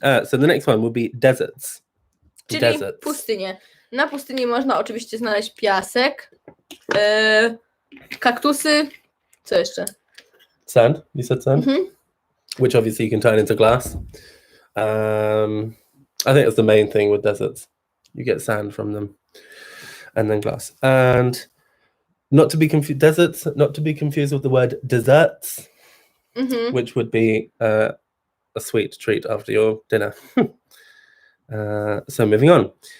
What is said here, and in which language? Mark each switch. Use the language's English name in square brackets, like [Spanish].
[English] So the next one will be deserts. [Polish] Czyli pustynie. Na pustyni można oczywiście znaleźć piasek, kaktusy, co jeszcze? [English] Sand, you said sand? Which obviously you can turn into glass. I think that's the main thing with deserts. You get sand from them and then glass. And not to be confused, deserts, not to be confused with the word desserts, which would be a sweet treat after your dinner. So moving on.